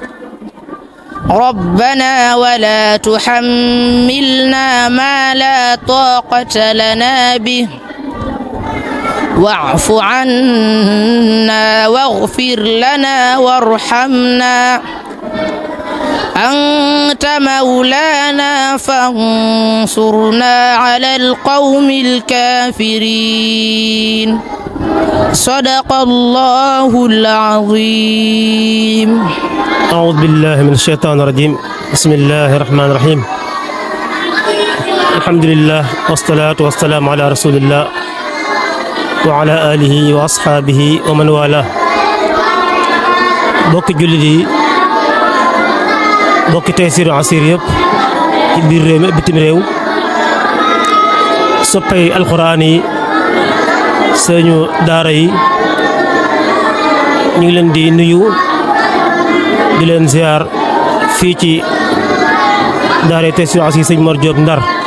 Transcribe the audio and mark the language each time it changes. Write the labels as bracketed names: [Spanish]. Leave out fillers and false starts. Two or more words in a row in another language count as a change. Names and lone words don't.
[Arabic] ربنا ولا تحملنا ما لا طاقة لنا به واعف عنا واغفر لنا وارحمنا أنت مولانا فانصرنا على القوم الكافرين صدق الله العظيم. أعوذ بالله من الشيطان الرجيم. بسم الله الرحمن الرحيم. الحمد لله والصلاة والسلام على رسول الله وعلى آله وأصحابه ومن والاه. [Wolof] bokk jullit yi bokki Taysiroul Assir yëpp ci biir réew mi bitim réew soppay alxuraan yi sëñu daara yi ñu ngi leen di nuyu di leen ziar fii ci daara Taysiroul Assir sëñ Mor Diop Ndar